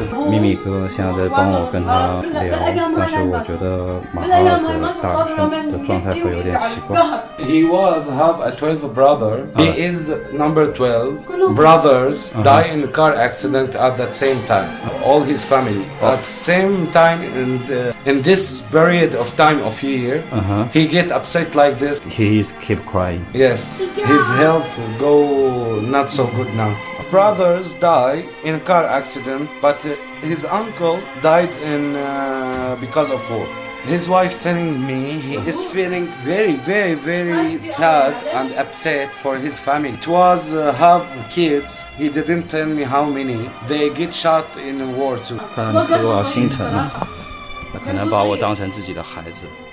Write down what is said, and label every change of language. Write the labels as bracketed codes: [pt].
[zh] 咪咪哥现在在帮我跟他聊，但是我觉得马哈的大叔的状态会有点奇怪。 [en] He have a 12 brother. He is number 12. Brothers die in a car accident at the same time. All his family at same time in this period of time of year. He get upset like this. He keep crying. Yes, his health go not so good now. Brothers die in a car accident, but his uncle died because of war. His wife telling me he is feeling very sad and upset for his family. It was have kids. He didn't tell me how many. They get shot in war too. [zh] 看多少心疼啊！他可能把我当成自己的孩子。